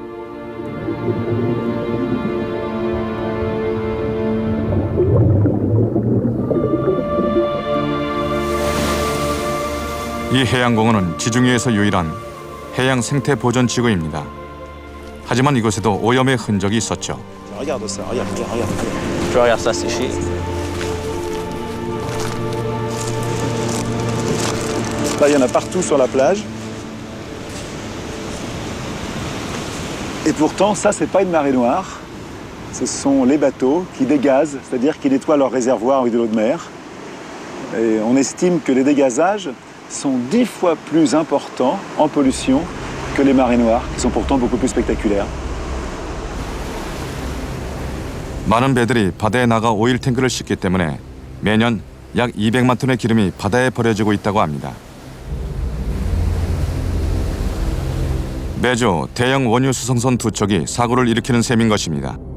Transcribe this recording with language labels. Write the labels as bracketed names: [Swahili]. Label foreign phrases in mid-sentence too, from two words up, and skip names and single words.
[Korean] 이 해양공원은 지중해에서 유일한 해양 생태 보전 지구입니다. 하지만 이곳에도 오염의 흔적이 있었죠. [French] Regarde ça, regarde, regarde. Je regarde ça sécher. Là, il y en a partout sur la plage. Et pourtant, ça, c'est pas une marée noire. Ce sont les bateaux qui dégazent, c'est-à-dire qui nettoient leurs réservoirs avec de l'eau de mer. Et on estime que les dégazages sont 10 fois plus importants en pollution que les marées noires, qui sont pourtant beaucoup plus spectaculaires. [Korean] 많은 배들이 바다에 나가 오일 탱크를 싣기 때문에 매년 약 200만 톤의 기름이 바다에 버려지고 있다고 합니다. 매주 대형 원유 수송선 2척이 사고를 일으키는 셈인 것입니다.